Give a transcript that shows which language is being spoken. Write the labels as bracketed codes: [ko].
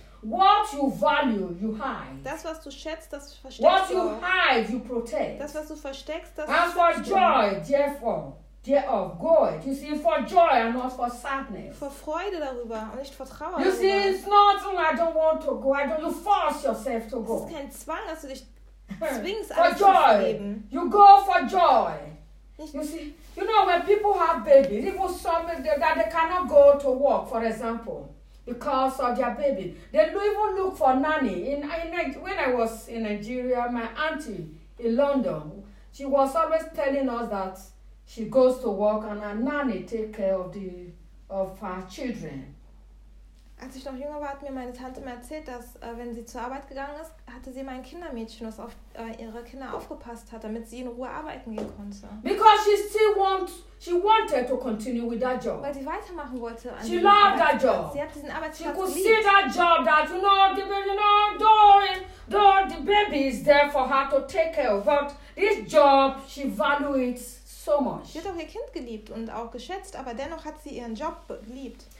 [en] What you value, you hide. [de] Das, was du schätzt, das versteckst du. [en] What you hide, you protect. [de] Das, was du versteckst, das [en] and for joy, therefore, God. You see, for joy and not for sadness. [de] Für Freude darüber und nicht für Trauer. [en] You see, it's not only I don't want to go. I don't. You force yourself to go. [de] Es ist kein Zwang, dass du dich zwingst, [en] for joy. You go for joy. You see, you know when people have babies, even some that they cannot go to work, for example. because of their baby. They don't even look for nanny. When I was in Nigeria, my auntie in London, she was always telling us that she goes to work and her nanny take care of her children. [de] Als ich noch jünger war, hat mir meine Tante mir erzählt, dass wenn sie zur Arbeit gegangen ist, hatte sie mein Kindermädchen, das auf ihre Kinder aufgepasst hat, damit sie in Ruhe arbeiten gehen konnte. [en] Because she still wanted to continue with that job. [de] Weil sie weitermachen wollte. [en] She loved that job. [de] Sie hat diesen Arbeitsplatz geliebt. [en] She could see that job that the baby is there for her to take care of. But this job, she valued so much. [de] Sie hat auch ihr Kind geliebt und auch geschätzt, aber dennoch hat sie ihren Job geliebt.